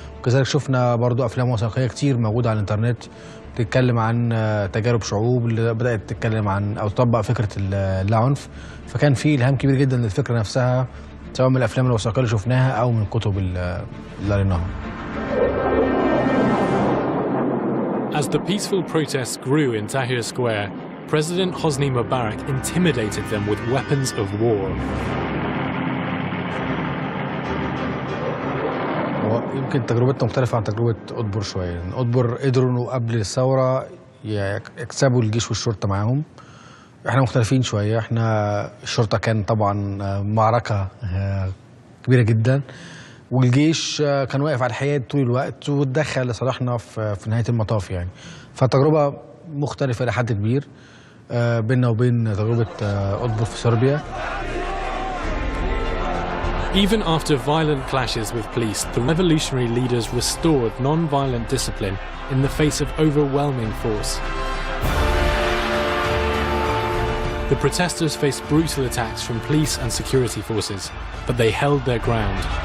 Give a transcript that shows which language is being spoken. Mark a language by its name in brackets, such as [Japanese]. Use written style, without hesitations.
[Arabic] وكذلك شفنا برضو أفلام وثائقية كتير موجودة على الإنترنت بتتكلم عن تجارب شعوب اللي بدأت تتكلم عن أو تطبق فكرة اللاعنف. فكان في إلهام كبير جدا للفكرة نفسها، سواء من الأفلام الوثائقية اللي شفناها أو من الكتب اللي قريناها. [English] As the peaceful protests grew in Tahrir Square, President Hosni Mubarak intimidated them with weapons of war. [Arabic] يمكن تجربتنا مختلفة عن تجربة أدبر شوية. أدبر قدروا إنه قبل الثورة يكسبوا الجيش والشرطة معاهم. إحنا مختلفين شوية. إحنا الشرطة كان طبعا معركة كبيرة جدا، والجيش كان واقف على الحياد طول الوقت وتدخل لصالحنا في نهاية المطاف يعني. فتجربة مختلفة إلى حد كبير بيننا وبين تجربة أدبر في صربيا. [English] Even after violent clashes with police, the revolutionary leaders restored non-violent discipline in the face of overwhelming force. The protesters faced brutal attacks from police and security forces, but they held their ground.